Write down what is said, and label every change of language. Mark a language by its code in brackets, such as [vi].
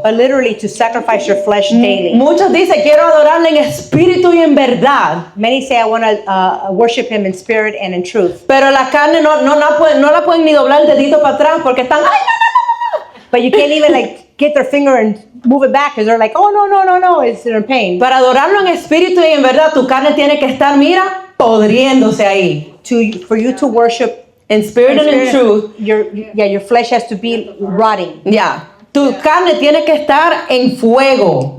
[en] but literally to sacrifice your flesh daily. [es] Muchos dicen, quiero adorarle en espíritu y en verdad. [en] Many say, I want to worship him in spirit and in truth. [es] Pero la carne no la pueden ni doblar el dedito para atrás porque están, ay, no. [en] But you can't even like get their finger and move it back because they're like, oh, no, it's in pain. [es] Para adorarlo en espíritu y en verdad, tu carne tiene que estar, mira, podriéndose ahí. [en] For you to worship In spirit and in truth. your flesh has to be rotting. [es] Ya. Tu carne tiene que estar en fuego.